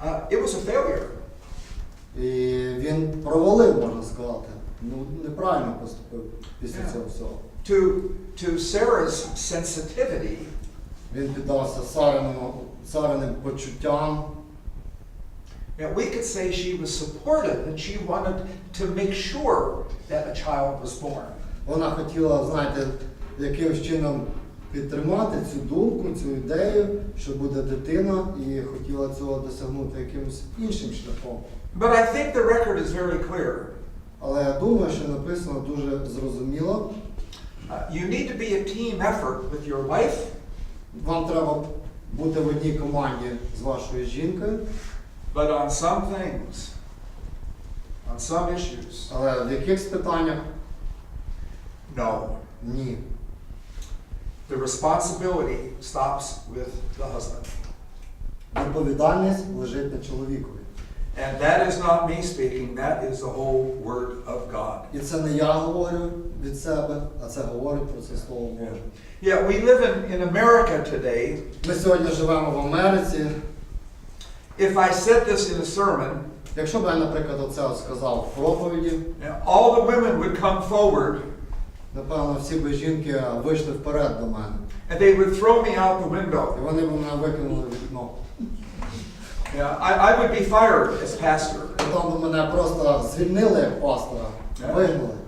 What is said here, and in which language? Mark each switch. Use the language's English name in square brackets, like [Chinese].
[English] it was a failure. [Ukrainian] і він провалив, можна сказати. Ну, неправильно поступив після цього всього. [English] To Sarah's sensitivity, [Ukrainian] Він піддався цариним почуттям. [English] yeah, we could say she was supportive and she wanted to make sure that a child was born. [Ukrainian] Вона хотіла, знаєте, якимось чином підтримати цю думку, цю ідею, що буде дитина, і хотіла цього досягнути якимось іншим шляхом. [English] But I think the record is very clear. [Ukrainian] Але я думаю, що написано дуже зрозуміло. [English] You need to be a team effort with your wife. [Ukrainian] Вам треба бути в одній команді з вашою жінкою. [English] But on some things, on some issues, [Ukrainian] Але в якихось питаннях [English] no. [Ukrainian] ні. [English] The responsibility stops with the husband. [Ukrainian] Відповідальність лежить на чоловікові. [English] And that is not me speaking, that is the whole Word of God. [Ukrainian] І це не я говорю від себе, а це говорить про це Слово Боже. [English] Yeah, we live in America today. [Ukrainian] Ми сьогодні живемо в Америці. [English] If I said this in a sermon, [Ukrainian] Якщо б я, наприклад, оце сказав в проповіді, [English] all the women would come forward [Ukrainian] напевно, всі б жінки вийшли вперед до мене. [English] and they would throw me out the window. [Ukrainian] І вони б мене викинули в вікно. [English] Yeah, I would be fired as pastor. [Ukrainian] Потім б мене просто звільнили як пастора, вигнали.